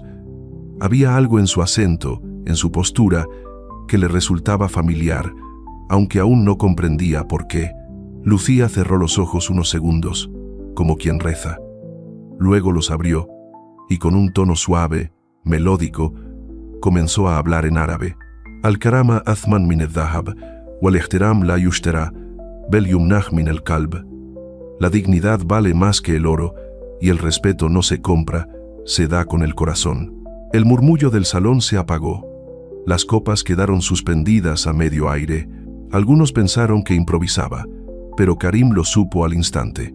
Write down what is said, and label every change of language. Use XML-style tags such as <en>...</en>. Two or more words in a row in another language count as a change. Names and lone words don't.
<es>Había algo en su acento, en su postura, que le resultaba familiar, aunque aún no comprendía por qué. Lucía cerró los ojos unos segundos, como quien reza. Luego los abrió, y con un tono suave, melódico, comenzó a hablar en árabe.</es> <ar>«الكرامة أثمن من الذهب، والاحترام لا يُشترى، بل يُمنح من القلب».</ar> <es>La dignidad vale más que el oro, y el respeto no se compra, se da con el corazón. El murmullo del salón se apagó. Las copas quedaron suspendidas a medio aire. Algunos pensaron que improvisaba, pero Karim lo supo al instante.</es>